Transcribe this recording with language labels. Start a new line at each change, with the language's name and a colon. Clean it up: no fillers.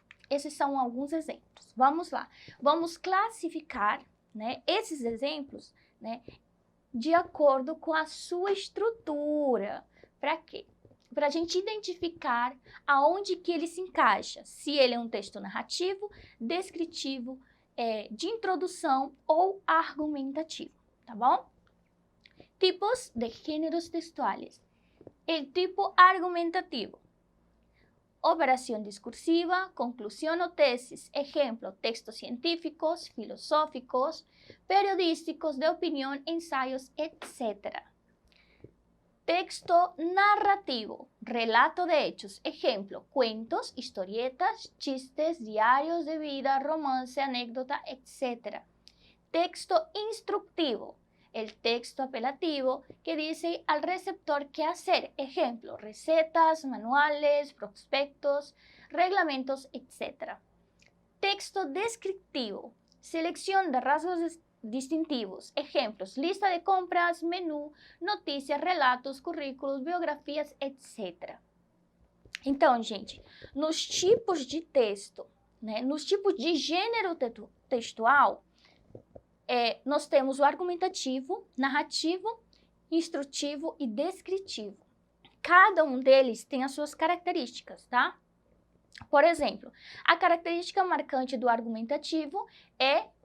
Portuguese: Esses são alguns exemplos. Vamos lá. Vamos classificar, né, esses exemplos, né, de acordo com a sua estrutura. Para quê? Para a gente identificar aonde que ele se encaixa. Se ele é um texto narrativo, descritivo, de introdução ou argumentativo, tá bom?
Spanish: Tipos de géneros textuales. El tipo argumentativo. Operación discursiva, conclusión o tesis, ejemplo, textos científicos, filosóficos, periodísticos, de opinión, ensayos, etc. Texto narrativo, relato de hechos, ejemplo, cuentos, historietas, chistes, diarios de vida, romance, anécdota, etc. Texto instructivo, el texto apelativo que dice al receptor qué hacer, ejemplo, recetas, manuales, prospectos, reglamentos, etc. Texto descriptivo, selección de rasgos distintivos, ejemplos, lista de compras, menú, noticias, relatos, currículos, biografias, etc.
Portuguese: Então, gente, nos tipos de texto, né, nos tipos de gênero textual, nós temos o argumentativo, narrativo, instrutivo e descritivo. Cada um deles tem as suas características, tá? Por exemplo, a característica marcante do argumentativo é